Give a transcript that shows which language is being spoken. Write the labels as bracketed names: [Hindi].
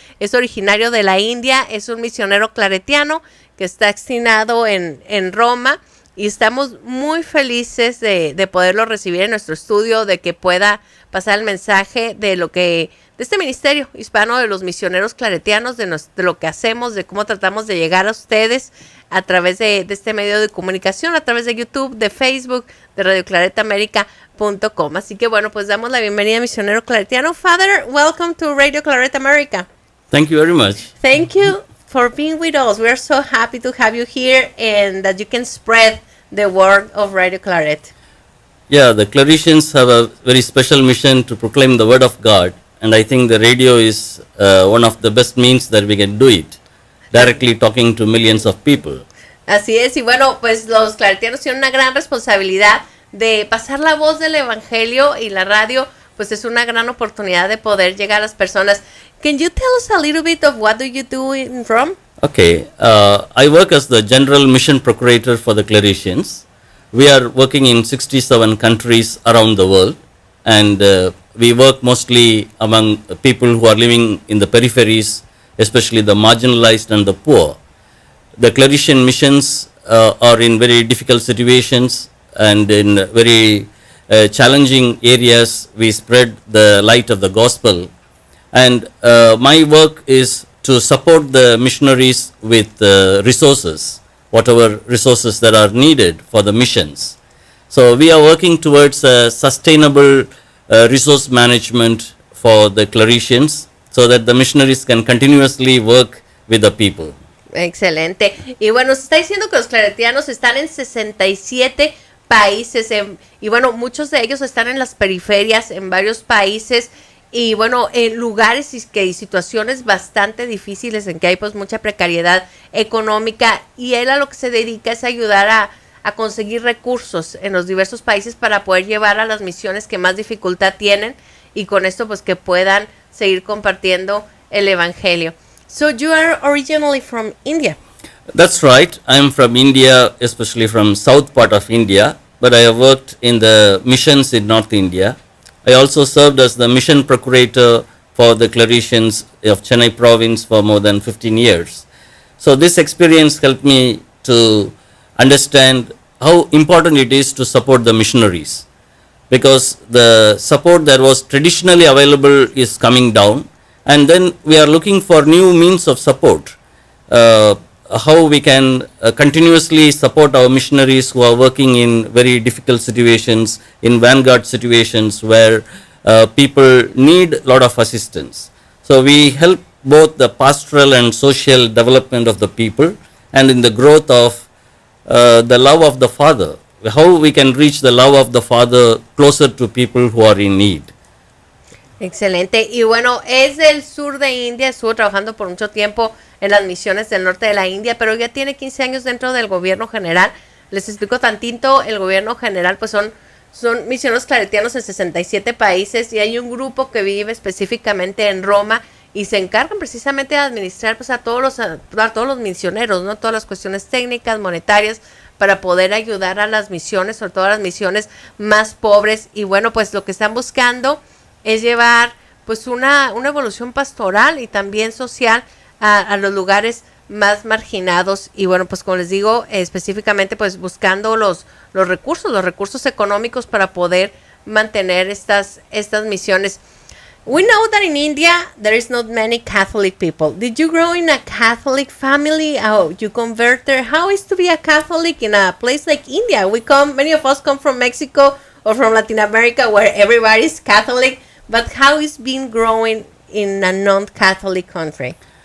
[Spanish] Es originario de la India, es un misionero claretiano que está destinado en Roma y estamos muy felices de poderlo recibir en nuestro estudio, de que pueda pasar el mensaje de lo que, de este ministerio hispano de los misioneros claretianos, de lo que hacemos, de cómo tratamos de llegar a ustedes a través de este medio de comunicación, a través de YouTube, de Facebook, de radioclaretamerica.com. Así que bueno, pues damos la bienvenida a misionero claretiano. [English] Father, welcome to Radio Claret America. Thank you very much. Thank you for being with us. We are so happy to have you here and that you can spread the word of Radio Claret. Yeah, the Claretians have a very special mission to proclaim the word of God, and I think the radio is one of the best means that we can do it, directly talking to millions of people. [Spanish] Así es, y bueno, pues los claretianos tienen una gran responsabilidad de pasar la voz del evangelio, y la radio pues es una gran oportunidad de poder llegar a las personas. [English] Can you tell us a little bit of what do you do in Rome? Okay, I work as the General Mission Procurator for the Claretians. We are working in 67 countries around the world, and we work mostly among people who are living in the peripheries, especially the marginalized and the poor. The Claretian missions are in very difficult situations, and in very challenging areas we spread the light of the gospel. And my work is to support the missionaries with resources, whatever resources that are needed for the missions. So we are working towards a sustainable resource management for the Claretians, so that the missionaries can continuously work with the people. [Spanish] Excelente. Y bueno, se está diciendo que los claretianos están en 67 países, y bueno, muchos de ellos están en las periferias, en varios países, y bueno, en lugares y situaciones bastante difíciles en que hay pues mucha precariedad económica, y él a lo que se dedica es ayudar a conseguir recursos en los diversos países para poder llevar a las misiones que más dificultad tienen, y con esto pues que puedan seguir compartiendo el evangelio. [English] So you are originally from India? That's right. I'm from India, especially from south part of India, but I have worked in the missions in North India. I also served as the mission procurator for the Claretians of Chennai province for more than 15 years. So this experience helped me to understand how important it is to support the missionaries, because the support that was traditionally available is coming down, and then we are looking for new means of support. How we can continuously support our missionaries who are working in very difficult situations, in vanguard situations where people need a lot of assistance. So we help both the pastoral and social development of the people, and in the growth of the love of the Father, how we can reach the love of the Father closer to people who are in need. [Spanish] Excelente. Y bueno, es del sur de India, estuvo trabajando por mucho tiempo en las misiones del norte de la India, pero ya tiene 15 años dentro del gobierno general. Les explico tantito, el gobierno general pues son misioneros claretianos en 67 países, y hay un grupo que vive específicamente en Roma y se encargan precisamente de administrar pues a todos los misioneros, ¿no? Todas las cuestiones técnicas, monetarias, para poder ayudar a las misiones, sobre todo a las misiones más pobres. Y bueno, pues lo que están buscando es llevar pues una evolución pastoral y también social a los lugares más marginados, y bueno, pues como les digo, específicamente pues buscando los recursos económicos para poder mantener estas misiones. [English] We know that in India there is not many Catholic people. Did you grow in a Catholic family? How you convert there? How is to be a Catholic in a place like India? Many of us come from Mexico or from Latin America where everybody is Catholic, but how is being growing in a non-Catholic country?